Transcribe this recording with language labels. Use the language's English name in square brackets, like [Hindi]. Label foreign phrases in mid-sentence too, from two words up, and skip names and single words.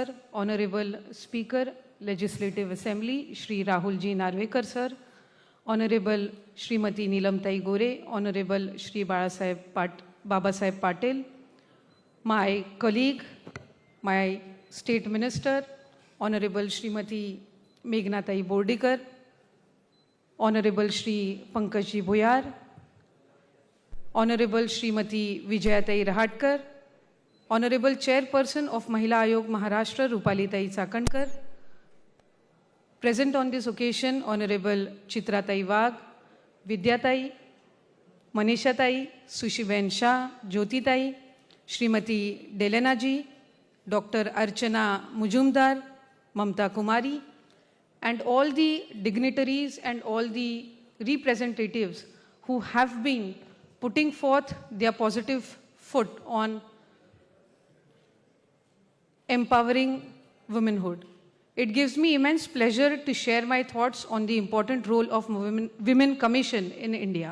[English] Honorable Speaker, Legislative Assembly Shri Rahul Ji Narvekar Sir, Honorable Srimati Neelamtai Gore, Honorable Shri Baba Saheb Patil, my colleague, my State Minister, Honorable Srimati Meghnatai Bordikar, Honorable Shri Pankajji Bhoyar, Honorable Srimati Vijayatai Rahatkar, Honorable Chairperson of Mahila Ayog Maharashtra Rupalitai Sakandkar, present on this occasion, Honorable Chitratai Wagh, Vidyatai, Manishatai, Sushiben Shah, Jyotitai, Srimati Delena Ji, Dr. Archana Mujumdar, Mamta Kumari, and all the dignitaries and all the representatives who have been putting forth their positive foot on empowering womanhood. It gives me immense pleasure to share my thoughts on the important role of Women Commission in India.